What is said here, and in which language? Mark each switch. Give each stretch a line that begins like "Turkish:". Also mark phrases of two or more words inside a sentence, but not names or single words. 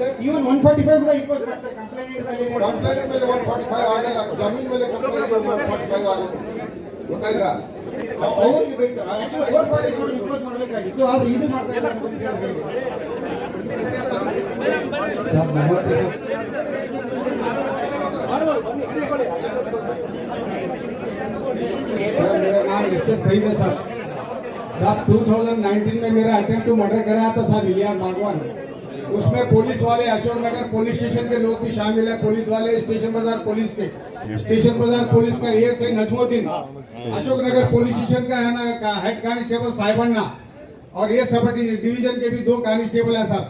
Kannada: ಈವನ್ 145 ಕೂಡ ಇಂಪೋಸ್ ಮಾಡ್ತಾರೆ ಕಂಪ್ಲೇಂಟ್ ಮೇಲೆ. ಕಂಪ್ಲೇಂಟ್ ಮೇಲೆ 145 ಆಗಲ್ಲ, ಜಮೀನ್ ಮೇಲೆ ಕಂಪ್ಲೇಂಟ್ 145 ಆಗುತ್ತೆ, ಗೊತ್ತಾಯ್ತಾ? ಅವ್ರಿಗೆ ಬಿಟ್ಟು ಆಕ್ಚುಲಿ 447 ಇಂಪೋಸ್ ಮಾಡಬೇಕಾಗಿತ್ತು, ಆದ್ರೆ ಇದು ಮಾಡ್ತಾ ಇಲ್ಲ ಅಂತ ಹೇಳಿ.
Hindi: सर नमस्ते सर, मेरा नाम SS सईद है सर. 2019 में मेरा
English: attempt to murder
Hindi: कराया था सर, इलियास बागवान. उसमें पुलिस वाले अशोक नगर
English: police station
Hindi: के लोग भी शामिल है, पुलिस वाले स्टेशन बाजार पुलिस के, स्टेशन बाजार पुलिस का ASI नजमुद्दीन, अशोक नगर
English: police station
Hindi: का है ना
English: head constable
Hindi: साहिबन्ना, और ये
English: sub division
Hindi: के भी 2 कांस्टेबल है सर.